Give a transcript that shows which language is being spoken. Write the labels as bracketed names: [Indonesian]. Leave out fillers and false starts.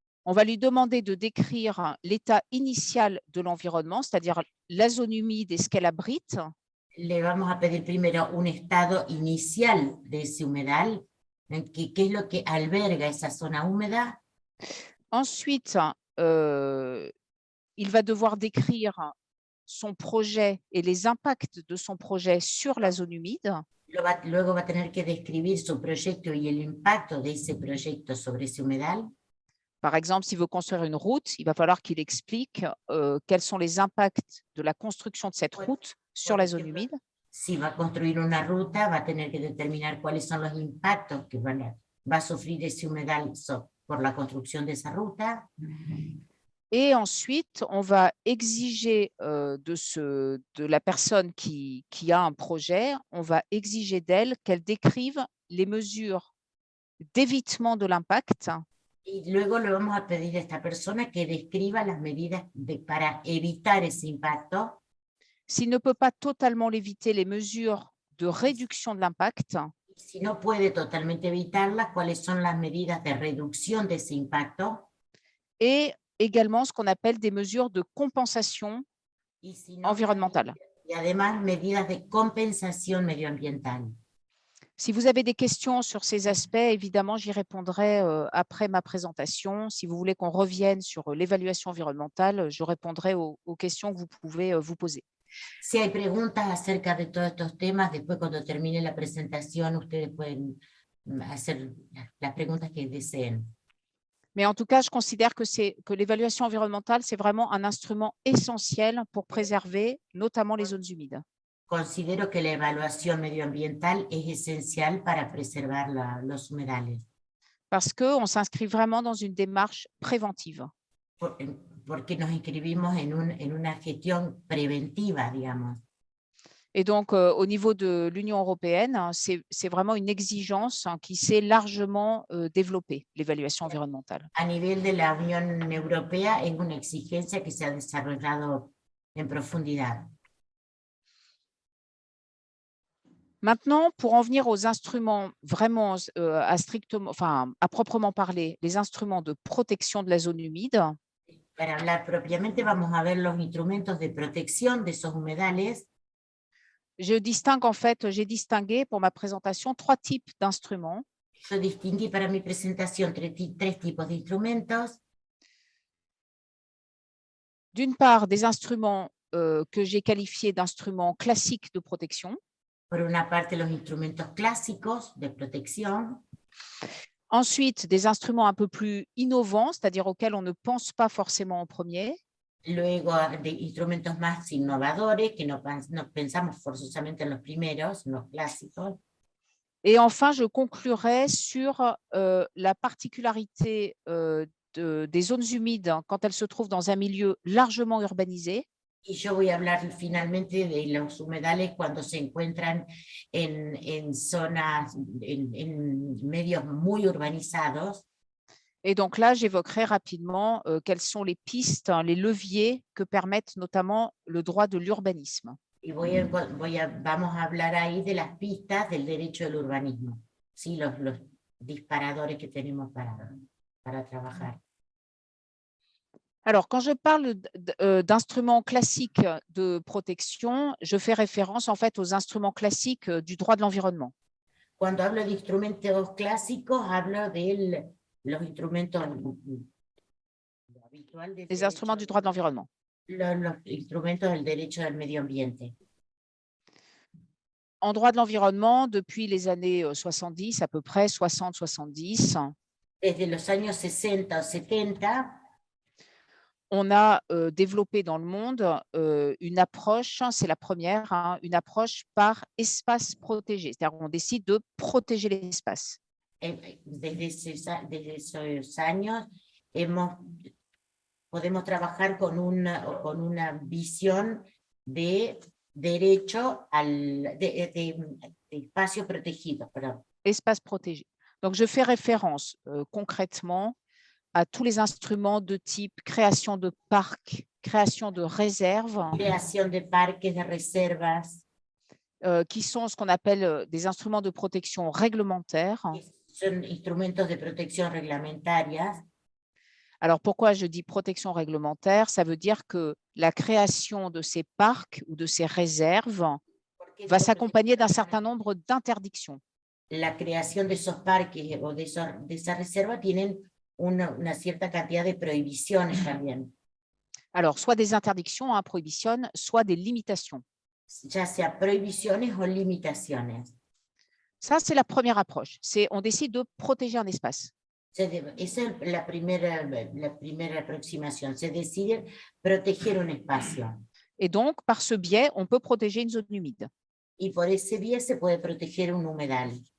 [French] on va lui demander de décrire l'état initial de l'environnement, c'est-à-dire la zone humide et ce qu'elle abrite. [Spanish] Le vamos a pedir primero un estado inicial de ese humedal, qué es lo que alberga esa zona húmeda. [French] Ensuite, il va devoir décrire son projet et les impacts de son projet sur la zone humide. [Spanish] Luego va a tener que describir su proyecto y el impacto de ese proyecto sobre ese humedal. [French] Par exemple, s'il veut construire une route, il va falloir qu'il explique quels sont les impacts de la construction de cette route sur la zone humide. [Spanish] Si va a construir una ruta, va a tener que determinar cuáles son los impactos que va a sufrir ese humedal por la construcción de esa ruta. [French] Et ensuite, on va exiger de la personne qui a un projet, on va exiger d'elle qu'elle décrive les mesures d'évitement de l'impact. [Spanish] Y luego le vamos a pedir a esta persona que describa las medidas para evitar ese impacto. [French] S'il ne peut pas totalement l'éviter, les mesures de réduction de l'impact. [Spanish] Si no puede totalmente evitarlas, cuáles son las medidas de reducción de ese impacto. [French] Et également ce qu'on appelle des mesures de compensation environnementale. [Spanish] Y además medidas de compensación medioambiental. [French] Si vous avez des questions sur ces aspects, évidemment, j'y répondrai après ma présentation. Si vous voulez qu'on revienne sur l'évaluation environnementale, je répondrai aux questions que vous pouvez vous poser. [Spanish] Si hay preguntas acerca de todos estos temas, después cuando termine la presentación, ustedes pueden hacer las preguntas que deseen. [French] Mais en tout cas, je considère que l'évaluation environnementale, c'est vraiment un instrument essentiel pour préserver notamment les zones humides. [Spanish] Considero que la evaluación medioambiental es esencial para preservar los humedales. [French] Parce qu'on s'inscrit vraiment dans une démarche préventive. [Spanish] Porque nos inscribimos en una gestión preventiva, digamos. [French] Et donc, au niveau de l'Union européenne, c'est vraiment une exigence qui s'est largement développée, l'évaluation environnementale. [Spanish] A nivel de la Unión Europea es una exigencia que se ha desarrollado en profundidad. [French] Maintenant, pour en venir aux instruments vraiment à proprement parler, les instruments de protection de la zone humide. [Spanish] Para hablar propiamente, vamos a ver los instrumentos de protección de esos humedales. [French] J'ai distingué pour ma présentation 3 types d'instruments. [Spanish] Yo distinguí para mi presentación tres tipos de instrumentos. [French] D'une part, des instruments que j'ai qualifiés d'instruments classiques de protection. [Spanish] Por una parte, los instrumentos clásicos de protección. [French] Ensuite, des instruments un peu plus innovants, c'est-à-dire auxquels on ne pense pas forcément en premier. [Spanish] Luego, de instrumentos más innovadores, que no pensamos forzosamente en los primeros, en los clásicos. [French] Et enfin, je conclurai sur la particularité des zones humides quand elles se trouvent dans un milieu largement urbanisé. [Spanish] Y yo voy a hablar finalmente de los humedales cuando se encuentran en zonas, en medios muy urbanizados. [French] Et donc là, j'évoquerai rapidement quelles sont les pistes, les leviers que permettent notamment le droit de l'urbanisme. [Spanish] Y vamos a hablar ahí de las pistas del derecho del urbanismo, ¿sí? Los disparadores que tenemos para trabajar. [French] Alors, quand je parle d'instruments classiques de protection, je fais référence en fait aux instruments classiques du droit de l'environnement. [Spanish] Cuando hablo de instrumentos clásicos, hablo de los instrumentos habituales. [French] Les instruments du droit de l'environnement. [Spanish] Los instrumentos del derecho del medio ambiente. [French] En droit de l'environnement, depuis les années 70, à peu près 60-70. [Spanish] Desde los años 60 o 70, [French] on a développé dans le monde une approche, c'est la première, une approche par espace protégé. C'est-à-dire qu'on décide de protéger l'espace. [Spanish] Desde esos años podemos trabajar con una visión de derecho de espacio protegido. [French] Espace protégé. Donc, je fais référence concrètement à tous les instruments de type création de parcs, création de réserves. [Spanish] Création de parques, de reservas. [French] Qui sont ce qu'on appelle des instruments de protection réglementaires. [Spanish] Son instrumentos de protección reglamentarias. [French] Alors, pourquoi je dis protection réglementaire? Ça veut dire que la création de ces parcs ou de ces réserves va s'accompagner d'un certain nombre d'interdictions. [Spanish] La creación de esos parques o de esas reservas tienen una cierta cantidad de prohibiciones también. [French] Alors, soit des interdictions, prohibitions, soit des limitations. [Spanish] Ya sea prohibiciones o limitaciones. [French] Ça, c'est la première approche. On décide de protéger un espace. [Spanish] Esa es la primera aproximación. Se decide proteger un espacio. [French] Et donc, par ce biais, on peut protéger une zone humide. [Spanish] Y por ese biais se puede proteger un humedal.